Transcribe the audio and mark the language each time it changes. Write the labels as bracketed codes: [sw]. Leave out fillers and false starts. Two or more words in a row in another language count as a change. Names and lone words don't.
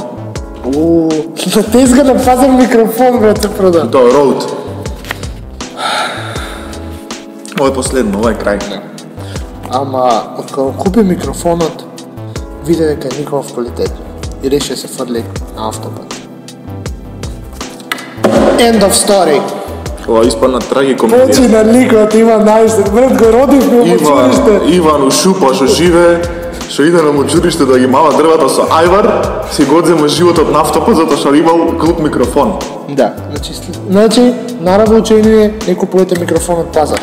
[mk] На тезга на пазар микрофон, брат, се прода. Тоа е Rode. Ова е последно, ова е крај. Ама, откако купи микрофонот, виде дека е никаков квалитет и реши да се фрли на автопат. [en] End of story. [mk] Ова испадна трагикомедија. Почи на ликот, има најсет. Брат, го родивме во училиште. Иван Ушупа што живее, што иде на училиште да ги мава дрвата со ајвар, си го одзема животот на автопат затоа што имал глуп микрофон. Да, значи наравно не купувате микрофон од пазар.